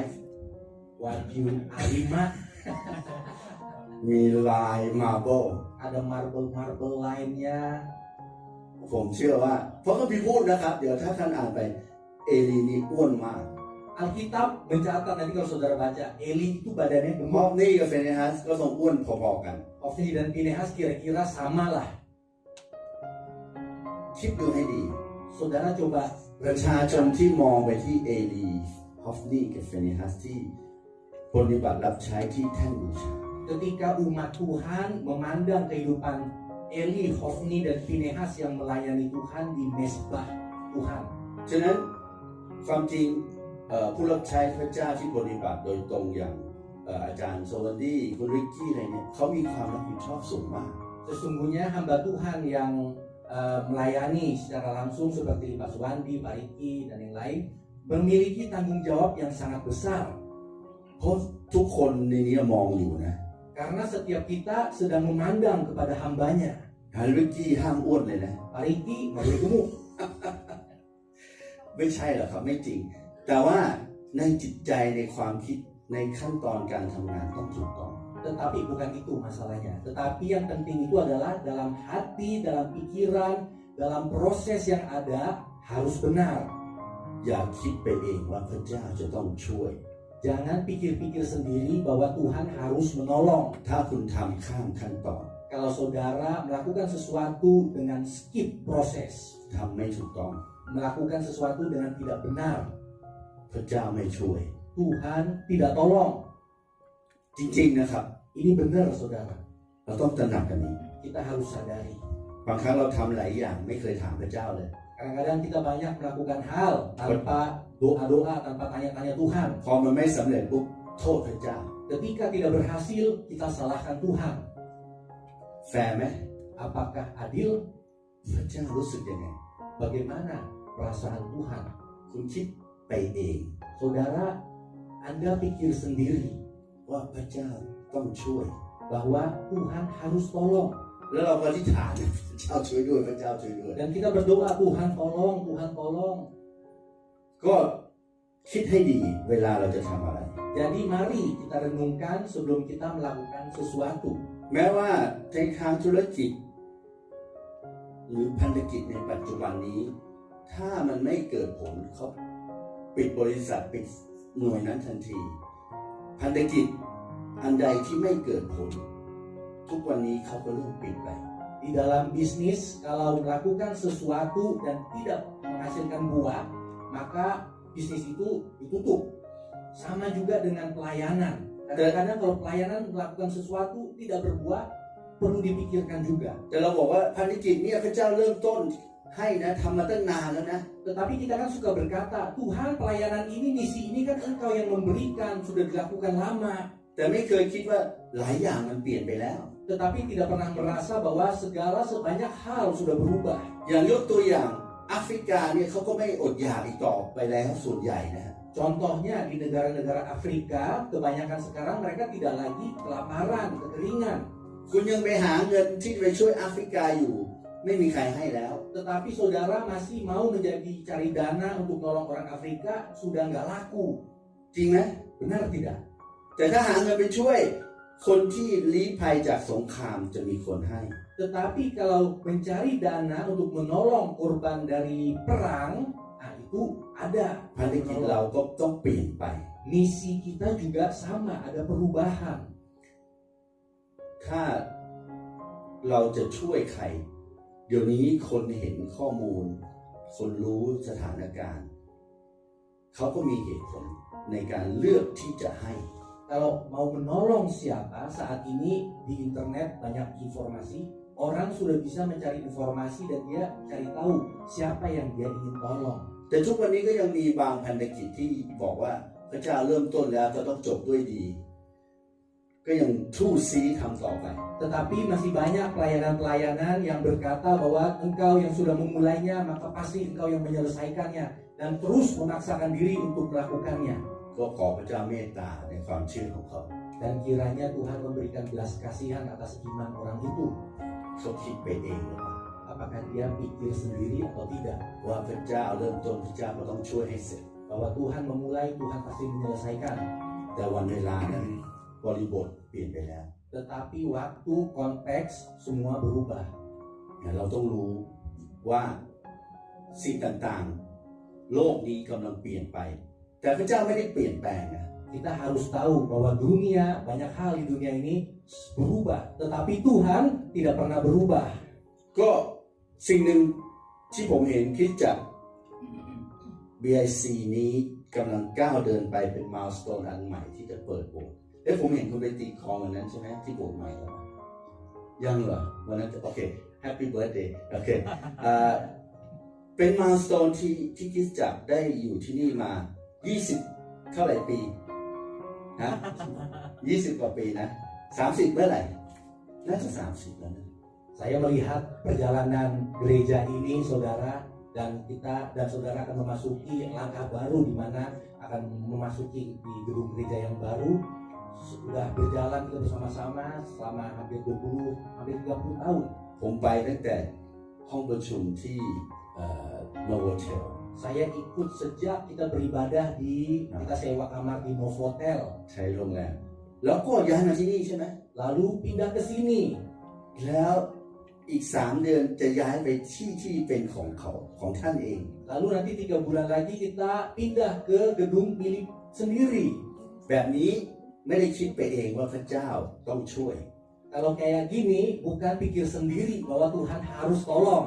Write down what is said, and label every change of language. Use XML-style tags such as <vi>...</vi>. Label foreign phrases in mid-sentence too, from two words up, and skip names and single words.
<th>Wagyu A5, มีลายมาร์เบิล</th> <id>ada marble-marble lainnya.</id> <th>ผมเชื่อว่าเพราะก็มีพูดนะครับ เดี๋ยวถ้าท่านอ่านไปเอลีนี่อ้วนมาก</th> <id>Alkitab mencatat nanti kalau saudara baca, Eli itu badannya ฮอ gemuk.</id> <th>ฟนี่กับฟิเนฮัสก็ทรงอ้วนพอๆกัน</th> <id>Hofni dan Pinehas kira-kira sama lah.</id> <th>คิดดูให้ดี</th> <id>Saudara coba</id> <th>ประชาชนที่มองไปที่เอลีฮอฟนี่กับฟิเนฮัสที่ปฏิบัติรับใช้ที่แท่นบูชา</th> <id>ketika umat Tuhan memandang kehidupan Eli, Hofni, dan Pinehas yang melayani Tuhan di mesbah Tuhan.</id> <th>ฉะนั้นความจริงผู้รับใช้พระเจ้าที่ปฏิบัติโดยตรงอย่างอาจารย์โซลันดี้คุณริกกี้อะไรเนี่ยเขามีความรับผิดชอบสูงมาก</th> <id>Sesungguhnya hamba Tuhan yang melayani secara langsung seperti Pak Suwandi, Pak Riki, dan yang lain memiliki tanggung jawab yang sangat besar.</id> <th>เพราะทุกคนในนี้มองอยู่นะ</th> <id>Karena setiap kita sedang memandang kepada hambanya.</id> <th>ริกกี้ห้ามอ้วนเลยนะ</th> <id>Pak Riki nggak boleh gemuk.</id> <th>ไม่ใช่หรอกครับไม่จริง แต่ว่าในจิตใจในความคิดในขั้นตอนการทำงานต้องถูกต้อง</th> <id>Tetapi bukan itu masalahnya. Tetapi yang penting itu adalah dalam hati, dalam pikiran, dalam proses yang ada harus benar.</id> <th>อย่าคิดไปเองว่าพระเจ้าจะต้องช่วย</th> <id>Jangan pikir-pikir sendiri bahwa Tuhan harus menolong.</id> <th>ถ้าคุณทำข้ามขั้นตอน</th> <id>Kalau saudara melakukan sesuatu dengan skip proses,</id> <th>ทำไม่ถูกต้อง</th> <id>melakukan sesuatu dengan tidak benar,</id> <th>พระเจ้าไม่ช่วย</th> <id>Tuhan tidak tolong.</id> <th>จริงๆนะครับ</th> <id>Ini benar saudara.</id> <th>เราต้องตระหนักกันนี้</th> <id>Kita harus sadari.</id> <th>บางครั้งเราทำหลายอย่างไม่เคยถามพระเจ้าเลย</th> <id>Kadang-kadang kita banyak melakukan hal tanpa doa-doa, tanpa tanya-tanya Tuhan.</id> <th>พอมันไม่สำเร็จปุ๊บโทษพระเจ้า</th> <id>Ketika tidak berhasil, kita salahkan Tuhan.</id> <th>แฟร์ไหม</th> <id>Apakah adil?</id> <th>พระเจ้ารู้สึกยังไง</th> <id>Bagaimana perasaan Tuhan?</id> <th>คุณคิดไปเอง</th> <id>Saudara, Anda pikir sendiri</id> <th>ว่าพระเจ้าต้องช่วย</th> <id>bahwa Tuhan harus tolong.</id> <th>แล้วเราก็อธิษฐานพระเจ้าช่วยด้วยพระเจ้าช่วยด้วย</th> <id>Dan kita berdoa, Tuhan tolong, Tuhan tolong.</id> <th>ก็คิดให้ดีเวลาเราจะทำอะไร</th> <id>Jadi mari kita renungkan sebelum kita melakukan sesuatu.</id> <th>แม้ว่าในทางธุรกิจ หรือพันธกิจในปัจจุบันนี้ ถ้ามันไม่เกิดผลเขาปิดบริษัทปิดหน่วยนั้นทันที พันธกิจอันใดที่ไม่เกิดผล ทุกวันนี้เขาก็เริ่มปิดไป</th> <id>Di dalam bisnis, kalau melakukan sesuatu dan tidak menghasilkan buah, maka bisnis itu ditutup. Sama juga dengan pelayanan. Kadang-kadang kalau pelayanan melakukan sesuatu tidak berbuah, perlu dipikirkan juga.</id> <th>แต่เราบอกว่าพันธกิจเนี่ยพระเจ้าเริ่มต้นให้นะทำมาตั้งนานแล้วนะ</th> <id>Tetapi kita kan suka berkata, Tuhan pelayanan ini, misi ini kan Engkau yang memberikan, sudah dilakukan lama.</id> <th>แต่ไม่เคยคิดว่าหลายอย่างมันเปลี่ยนไปแล้ว</th> <id>Tetapi tidak pernah merasa bahwa segala sebanyak hal sudah berubah.</id> <th>อย่างยกตัวอย่างแอฟริกาเนี่ยเขาก็ไม่อดอยากอีกต่อไปแล้วส่วนใหญ่นะ</th> <id>Contohnya di negara-negara Afrika, kebanyakan sekarang mereka tidak lagi kelaparan, kekeringan.</id> <th>คุณยังไปหาเงินที่ไปช่วยแอฟริกาอยู่ ไม่มีใครให้แล้ว</th> <id>Tetapi saudara masih mau menjadi cari dana untuk nolong orang Afrika, sudah nggak laku.</id> <th>จริงไหม</th> <id>Benar tidak?</id> <th>แต่ถ้าหาเงินไปช่วยคนที่ลี้ภัยจากสงครามจะมีคนให้</th> <id>Tetapi kalau mencari dana untuk menolong korban dari perang, nah itu ada.</id> <th>ภารกิจเราก็ต้องเปลี่ยนไป</th> <id>Misi kita juga sama, ada perubahan.</id> <th>ถ้าเราจะช่วยใคร เดี๋ยวนี้คนเห็นข้อมูล คนรู้สถานการณ์ เขาก็มีเหตุผลในการเลือกที่จะให้</th> <id>Kalau mau menolong siapa, saat ini di internet banyak informasi, orang sudah bisa mencari informasi dan dia cari tahu siapa yang dia ingin tolong.</id> <th>แต่ทุกวันนี้ก็ยังมีบางพันธกิจที่บอกว่าพระเจ้าเริ่มต้นแล้วจะต้องจบด้วยดี ก็ยังทู่ซีทำต่อไป</th> <id>Tetapi masih banyak pelayanan-pelayanan yang berkata bahwa engkau yang sudah memulainya, maka pasti engkau yang menyelesaikannya, dan terus memaksakan diri untuk melakukannya.</id> <th>ก็ขอพระเจ้าเมตตาในความเชื่อของเขา</th> <id>Dan kiranya Tuhan memberikan belas kasihan atas iman orang itu.</id> <th>เขาคิดไปเองหรือเปล่า</th> <id>Apakah dia pikir sendiri atau tidak?</id> <th>ว่าพระเจ้าเริ่มต้นพระเจ้าก็ต้องช่วยให้เสร็จ</th> <id>Bahwa Tuhan memulai, Tuhan pasti menyelesaikan.</id> <th>แต่วันเวลานั้นบริบทเปลี่ยนไปแล้ว</th> <id>Tetapi waktu, konteks, semua berubah.</id> <th>เราต้องรู้ว่าสิ่งต่างๆโลกนี้กำลังเปลี่ยนไป แต่พระเจ้าไม่ได้เปลี่ยนแปลงนะ</th> <id>Kita harus tahu bahwa dunia, banyak hal di dunia ini berubah. Tetapi Tuhan tidak pernah berubah.</id> <th>ก็สิ่งหนึ่งที่ผมเห็นคริสตจักร BIC นี้กำลังก้าวเดินไปเป็นมายสโตนอันใหม่ที่จะเปิดโบสถ์แล้วผมเห็นคุณไปตีคองวันนั้นใช่ไหมที่โบสถ์ใหม่แล้วยังเหรอวันนั้น</th> <en>okay happy birthday okay</en> <th>เป็นมายสโตนที่คริสตจักรได้อยู่ที่นี่มา20เท่าไหร่ปีฮะ20 กว่าปีนะ30เมื่อไหร่น่าจะ30แล้วนะ</th> <id>Saya melihat perjalanan gereja ini, saudara, dan kita dan saudara akan memasuki langkah baru di mana akan memasuki di gedung gereja yang baru. Sudah berjalan kita bersama-sama selama hampir 30 tahun.</id> <th>ผมไปตั้งแต่ห้องประชุมที่โนโวเทล</th> <id>Saya ikut sejak kita beribadah kita sewa kamar di Novotel.</id> <th>ใช้โรงแรมแล้วก็ย้ายมาที่นี่ใช่ไหม</th> <id>lalu pindah ke sini.</id> <th>แล้วอีก3 เดือนจะย้ายไปที่เป็นของเขาของท่านเอง</th> <id>Lalu nanti 3 bulan lagi kita pindah ke gedung milik sendiri.</id> <th>แบบนี้ไม่ได้คิดไปเองว่าพระเจ้าต้องช่วย</th> <id>Kalau kayak gini, bukan pikir sendiri bahwa Tuhan harus tolong.</id>